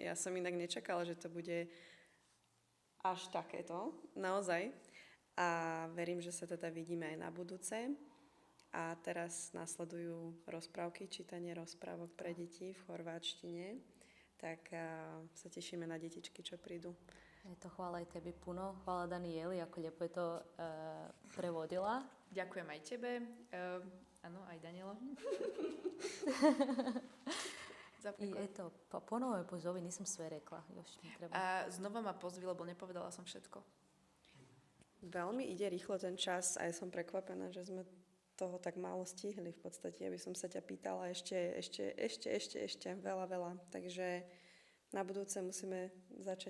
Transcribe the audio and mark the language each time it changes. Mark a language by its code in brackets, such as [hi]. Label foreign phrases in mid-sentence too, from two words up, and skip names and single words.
[sk] Ja som inak nečakala, že to bude až takéto, naozaj. A verím, že sa teda vidíme aj na budúce. A teraz nasledujú rozprávky, čítanie rozprávok pre deti v chorváčtine. Tak sa tešíme na detičky, čo prídu. [hr] Je to hvala aj tebe puno. Hvala Danieli, ako lijepo je to prevodila. [sk] Ďakujem aj tebe. Áno, aj Danielo. [hr] I eto, pa ponovo me pozovi, nisam sve rekla. Još mi treba. [sk] A znova ma pozvi, lebo nepovedala som všetko. Veľmi ide rýchlo ten čas a ja som prekvapená, že sme toho tak málo stihli v podstate. Aby som sa ťa pýtala ešte veľa. Takže na budúce musíme začať presne.